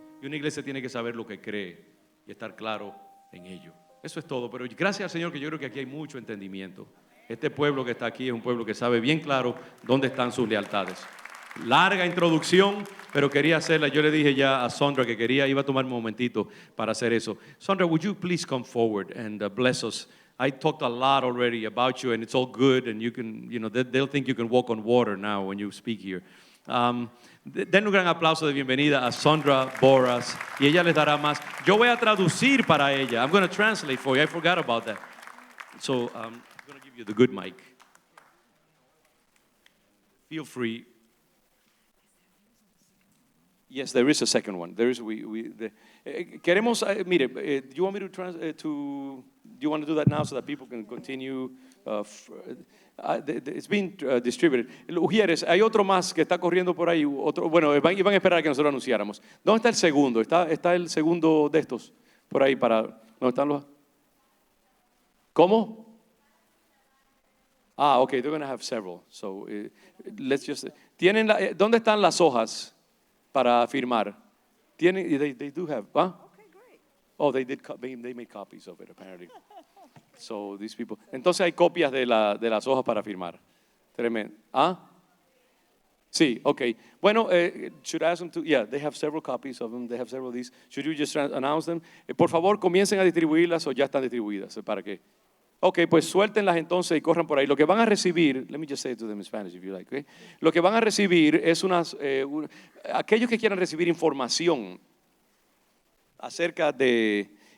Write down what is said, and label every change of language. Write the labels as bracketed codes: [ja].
[es] Y una iglesia tiene que saber lo que cree y estar claro en ello. Eso es todo, pero gracias al Señor que yo creo que aquí hay mucho entendimiento. Este pueblo que está aquí es un pueblo que sabe bien claro dónde están sus lealtades. Larga introducción, pero quería hacerla. Yo le dije ya a Sondra que iba a tomar un momentito para hacer eso. [en] Sondra, would you please come forward and bless us? I talked a lot already about you, and it's all good, and you can, they'll think you can walk on water now when you speak here. [es] Den un gran aplauso de bienvenida a Sondra Boras, y ella les dará más. Yo voy a traducir para ella. [en] I'm going to translate for you. I forgot about that. So I'm going to give you the good mic. Feel free. Yes, there is a second one. There is [es] queremos mire, [en] do you want me do you want to do that now so that people can continue? It's being distributed. [es] Ujieres, hay otro más que está corriendo por ahí. Bueno, iban a esperar a que nosotros anunciáramos. ¿Dónde está el segundo? ¿Está el segundo de estos por ahí para? ¿Dónde están los? ¿Cómo? [en] Okay, they're going to have several. So let's just. [es] ¿Dónde están las hojas para firmar? [en] They do have. Okay, great. Oh, they made copies of it apparently. So these people. [es] Entonces hay copias de las hojas para firmar. Tremendo. Sí, okay. [en] Bueno, should I ask them to? Yeah, they have several copies of them. They have several of these. Should you just announce them? [es] Por favor, comiencen a distribuirlas o ya están distribuidas. ¿Para qué? Okay, pues suéltenlas entonces y corran por ahí. Lo que van a recibir, [en] let me just say it to them in Spanish if you like. Okay? Lo que van a recibir es [es] aquellos que quieran recibir información acerca de...